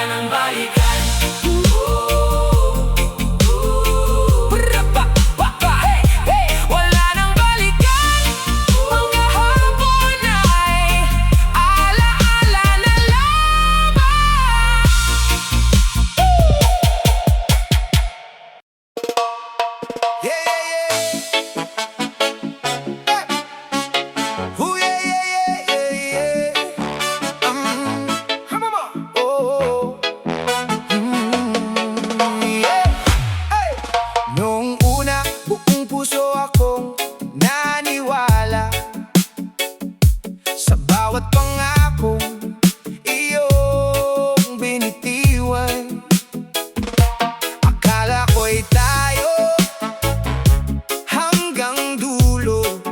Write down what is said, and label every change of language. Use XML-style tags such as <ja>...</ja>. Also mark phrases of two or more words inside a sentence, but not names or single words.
<tl>balikan.</tl> <en>Hey, hey!</en> <tl>Wala nang balikan. Mga hapon ay alaala na lamang.</tl> <en>Yeah, yeah, yeah. Ooh, yeah, yeah, yeah, yeah, yeah. Oh, yeah. Hey!</en> <tl>Noong una, buong puso akong naniwala sa bawat pangakong iyong binitiwan. Akala ko'y tayo hanggang dulo.</tl>